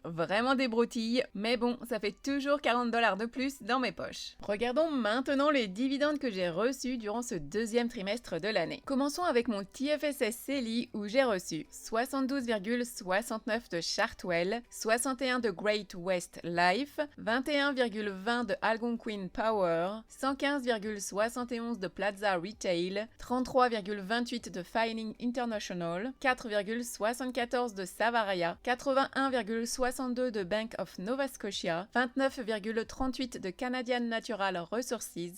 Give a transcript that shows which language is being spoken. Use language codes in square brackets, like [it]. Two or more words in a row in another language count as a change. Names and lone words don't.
[fr] Vraiment des broutilles, mais bon, ça fait toujours $40 de plus dans mes poches. Regardons maintenant les dividendes que j'ai reçus durant ce deuxième trimestre de l'année. Commençons avec mon TFSS CELI où j'ai reçu 72,69 de Chartwell, 61 de Great West Life, 21,20 de Algonquin Power, 115,71 de Plaza Retail, 33,28 de Fining International, 4,74 de Savaria, 81,62 de Bank of Nova Scotia, 29,38 de Canadian Natural Resources,